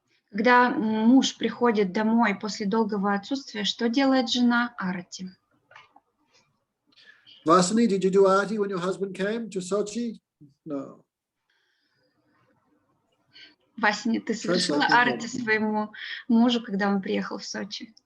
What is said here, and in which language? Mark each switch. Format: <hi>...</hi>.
<ru>Когда муж приходит домой после долгого отсутствия, что делает жена? Арати.</ru> <en>Vasani, did you do Arati when your husband came to Sochi? No.</en> <ru>Васиня, ты совершила арати своему мужу, когда он приехал в Сочи?</ru>